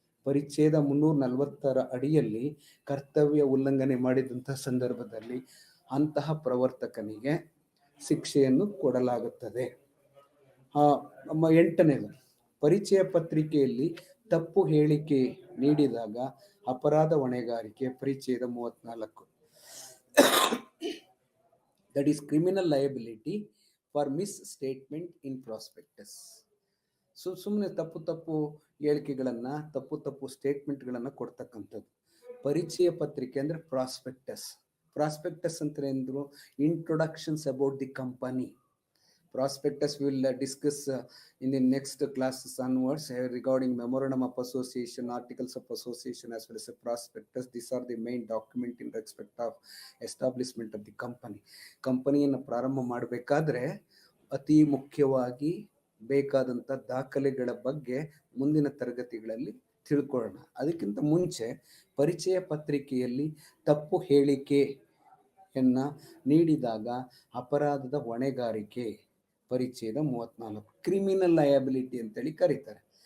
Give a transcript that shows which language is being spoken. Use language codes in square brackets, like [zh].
[kn] ಪರಿಚ್ಛೇದ 340 ಅಡಿಯಲ್ಲಿ ಕರ್ತವ್ಯ ಉಲ್ಲಂಘನೆ ಮಾಡಿದಂಥ ಸಂದರ್ಭದಲ್ಲಿ ಅಂತಹ ಪ್ರವರ್ತಕನಿಗೆ ಶಿಕ್ಷೆಯನ್ನು ಕೊಡಲಾಗುತ್ತದೆ. 8ನೆಯದು ಪರಿಚಯ ಪತ್ರಿಕೆಯಲ್ಲಿ ತಪ್ಪು ಹೇಳಿಕೆ ನೀಡಿದಾಗ ಅಪರಾಧ ಹೊಣೆಗಾರಿಕೆ, ಪರಿಚ್ಛೇದ 34. [en] That is criminal liability for misstatement in prospectus. [kn] ಸುಮ್ಮನೆ ತಪ್ಪು ಹೇಳಿಕೆಗಳನ್ನು, ತಪ್ಪು ಸ್ಟೇಟ್ಮೆಂಟ್ಗಳನ್ನು ಕೊಡ್ತಕ್ಕಂಥದ್ದು. ಪರಿಚಯ ಪತ್ರಿಕೆ ಅಂದರೆ ಪ್ರಾಸ್ಪೆಕ್ಟಸ್ ಅಂತ ಎಂದ್ರು [en] Introductions about the company. Prospectus we will discuss in the next classes onwards regarding memorandum of association, articles of association, as well as a prospectus. These are the main document in respect of establishment of the company. [kn] ಕಂಪನಿಯನ್ನು ಪ್ರಾರಂಭ ಮಾಡಬೇಕಾದ್ರೆ ಅತಿ ಮುಖ್ಯವಾಗಿ ಬೇಕಾದಂಥ ದಾಖಲೆಗಳ ಬಗ್ಗೆ ಮುಂದಿನ ತರಗತಿಗಳಲ್ಲಿ ತಿಳ್ಕೊಳ್ಳೋಣ. ಅದಕ್ಕಿಂತ ಮುಂಚೆ ಪರಿಚಯ ಪತ್ರಿಕೆಯಲ್ಲಿ ತಪ್ಪು ಹೇಳಿಕೆಯನ್ನ ನೀಡಿದಾಗ ಅಪರಾಧದ ಹೊಣೆಗಾರಿಕೆ ಪರಿಚಯದ 34 ಕ್ರಿಮಿನಲ್ ಲಯಬಿಲಿಟಿ ಅಂತೇಳಿ ಕರೀತಾರೆ.